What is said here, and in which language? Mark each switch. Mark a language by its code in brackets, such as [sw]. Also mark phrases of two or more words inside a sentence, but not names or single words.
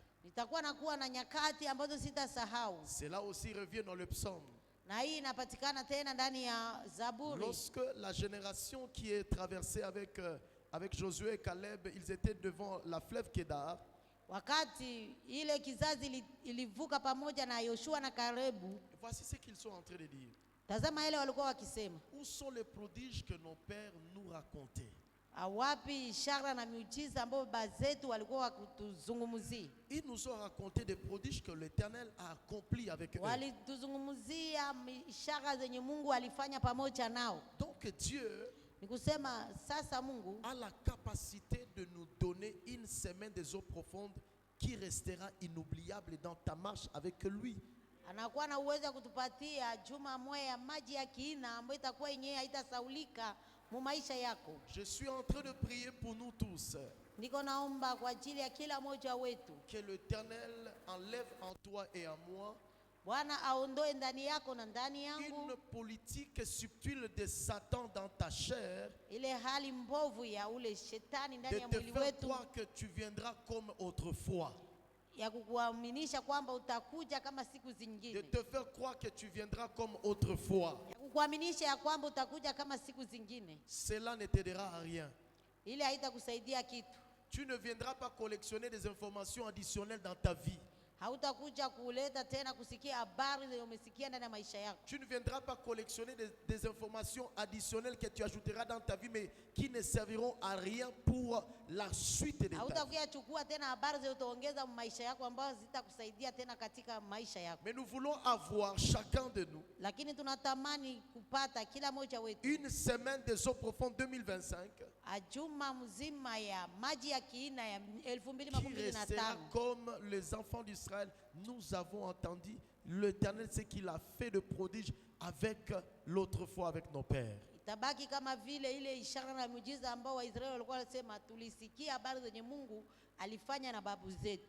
[sw] nitakuwa nakuwa na nyakati ambazo sitasahau. [fr] Cela aussi revient dans le psaume. [sw] Na hii inapatikana tena ndani ya Zaburi. [fr] Lorsque la génération qui est traversée avec Josué et Caleb, ils étaient devant la fleuve Kédar. [sw] Wakati ile kizazi ilivuka pamoja na Yoshua na Kalebu, [fr] voici ce qu'ils sont en train de dire. [sw] Tazama ile walikuwa wakisema. [fr] Où sont les prodiges que nos pères nous racontaient? [sw] Awapi ishara na miujiza ambayo baba zetu walikuwa wakituzungumzia? [fr] Ils nous ont raconté des prodiges que l'Éternel a accomplis avec eux. [sw] Walituzungumzia ishara zenye Mungu alifanya pamoja nao. [fr] Donc Dieu [sw] nikusema sasa Mungu [fr] a la capacité de nous donner une semaine des eaux profondes qui restera inoubliable dans ta marche avec lui. [sw] Anakuwa na uwezo wa kutupatia juma moja ya maji ya kina ambayo itakuwa yenyewe haitasaulika mu maisha yako. [fr] Je suis en train de prier pour nous tous. [sw] Niko naomba kwa ajili ya kila mmoja wetu. [fr] Que l'Éternel enlève en toi et en moi [sw] Bwana aondoe ndani yako na ndani yangu [fr] une politique subtile de Satan dans ta chair, [sw] ile hali mbovu ya ule shetani ndani ya [fr] de te [sw] mwili [fr] faire [sw] wetu, [fr] croire que tu viendras comme autrefois, [sw] ya kukuaminisha kwamba utakuja kama siku zingine, [fr] de te faire croire que tu viendras comme autrefois. [sw] ya kukuaminisha ya kwamba utakuja kama siku zingine. [fr] Cela ne t'aidera à rien. [sw] Ile haitakusaidia kitu. [fr] Tu ne viendras pas collectionner des informations additionnelles dans ta vie. [sw] Hautakuja kuleta tena kusikia habari zenye umesikia ndani ya maisha yako. [fr] Tu ne viendras pas collectionner des informations additionnelles que tu ajouteras dans ta vie, mais qui ne serviront à rien pour la suite de ta vie. [sw] Hautakuja chukua tena habari zenye utaongeza maisha yako ambazo zitakusaidia tena katika maisha yako. [fr] Mais nous voulons avoir chacun de nous [sw] Lakini tunatamani kupata kila mmoja wetu [fr] une semaine des eaux profondes 2025 [sw] ajuma mzima ya maji ya kiina ya [fr] qui restera [sw] 2025. [fr] comme les enfants d'Israël. Nous avons entendu l'Éternel, ce qu'il a fait de prodige avec l'autre fois avec nos pères. [sw] Itabaki kama vile ile ishara na miujiza ambao Waisraeli walikuwa wanasema tulisikia habari zenye Mungu alifanya na babu zetu.